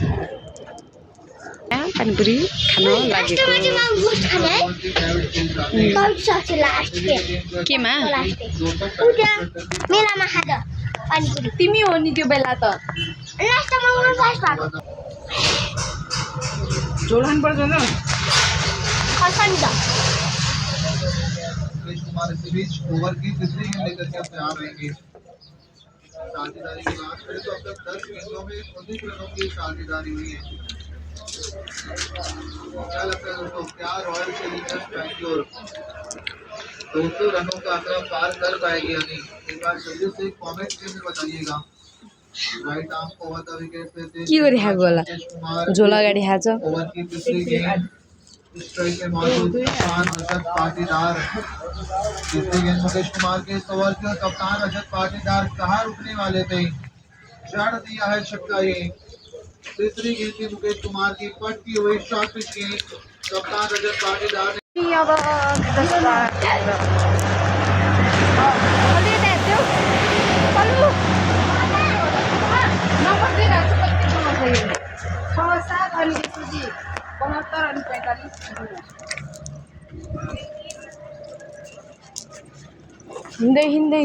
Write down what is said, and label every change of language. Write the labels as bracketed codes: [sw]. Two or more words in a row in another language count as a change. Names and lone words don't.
[ne] पानीपुरी खान लागेको केमा मेलामा खाँदा पानीपुरी तिमी हो नि त्यो बेला त लास्टमा उनी फर्स्ट भएको झोल खानुपर्छ ल खर्सानी त [hi] इस बीच ओवर की तीसरी गेंद लेकर के अपने आ रहेंगे साझेदारी की बात करें तो अब तक 10 गेंदों में 19 रनों की साझेदारी हुई है क्या लगता है दोस्तों क्या रॉयल चैलेंजर्स बैंगलोर 200 रनों का आंकड़ा पार कर पाएगी या नहीं एक बार जल्दी से कमेंट में बताइएगा [en] right arm over the wicket [hi] पे [ne] के गरिरहेको होला झोल अगाडि खान्छ [hi] ओवर की तीसरी गेंद स्ट्राइक में मौजूद कप्तान रजत पाटीदार तीसरी गेंद मुकेश कुमार के इस ओवर के कप्तान रजत पाटीदार कहाँ रुकने वाले थे जड़ दिया है छक्का ये तीसरी गेंद थी मुकेश कुमार की पटकी हुई [en] short pitch [hi] गेंद कप्तान रजत पाटीदार ने अब [ne] नम्बर दिइरहेको छु कति 6 7 अनि त्यसपछि 72 अनि 45